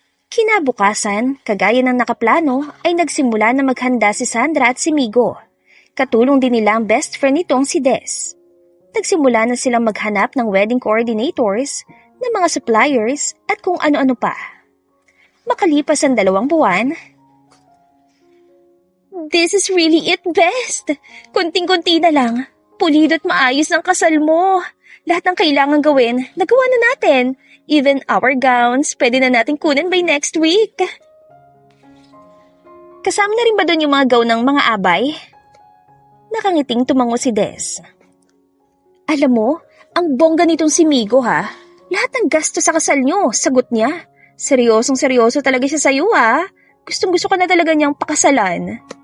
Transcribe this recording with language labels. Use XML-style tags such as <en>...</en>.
<tl>Kinabukasan, kagaya ng nakaplano, ay nagsimula na maghanda si Sandra at si Migo. Katulong din nila ang best friend nitong si Des. Nagsimula na silang maghanap ng</tl> <en>wedding coordinators,</en> <tl>ng mga suppliers at kung ano-ano pa. Makalipas ang 2 buwan,</tl> <en>"This is really it, best.</en> <tl>Kunting-kunti na lang. Pulido't maayos ang kasal mo. Lahat ng kailangan gawin, nagawa na natin.</tl> <en>Even our gowns,</en> <tl>pwede na natin kunin</tl> <en>by next week."</en> <tl>Kasama na rin ba doon yung mga gown ng mga abay? Nakangiting tumango si Des. Alam mo, ang bongga nitong si Migo ha. Lahat ng gasto sa kasal nyo, sagot niya. Seryosong-seryoso talaga siya sa'yo ha. Gustong-gusto ka na talaga niyang pakasalan.</tl>